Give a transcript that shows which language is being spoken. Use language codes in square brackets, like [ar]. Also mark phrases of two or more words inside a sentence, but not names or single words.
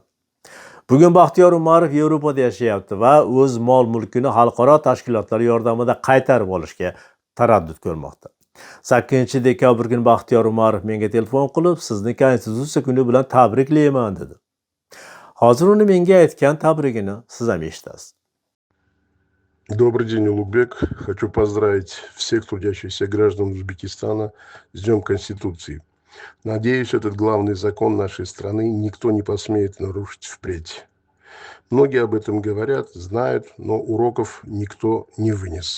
[uz] Bugun Baxtiyor Umarov Yevropada yashayapti va o'z mol-mulkini xalqaro tashkilotlar yordamida qaytarib olishga taraddud ko'rmoqda. 8-dekabr kuni Baxtiyor Umarov menga telefon qilib, sizni konstitutsiya kuni bilan tabriklayman dedi. Hozir uni menga aytgan tabrigini siz ham eshitasiz. [ru] Добрый день, Улугбек. Хочу поздравить всех трудящихся граждан Узбекистана с Днем Конституции. Надеюсь, этот главный закон нашей страны никто не посмеет нарушить впредь. Многие об этом говорят, знают, но уроков никто не вынес.